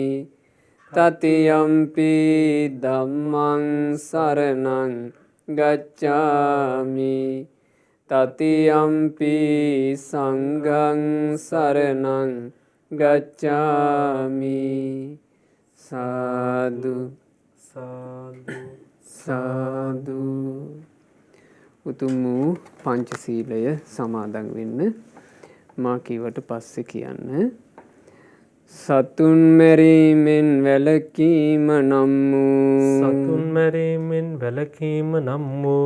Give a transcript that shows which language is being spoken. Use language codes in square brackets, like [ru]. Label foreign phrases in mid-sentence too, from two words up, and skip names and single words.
[pi] තතියම්පි ධම්මං සරණං ගච්ඡාමි. තතියම්පි සංඝං සරණං ගච්ඡාමි. සාදු සාදු සාදු. [si] උතුම් වූ පංචශීලය සමාදන් වෙන්න. මා කීවට පස්සේ කියන්න. සතුන් මැරීමෙන් වැළකීම නම් වූ සතුන් මැරීමෙන් වැළකීම නම් වූ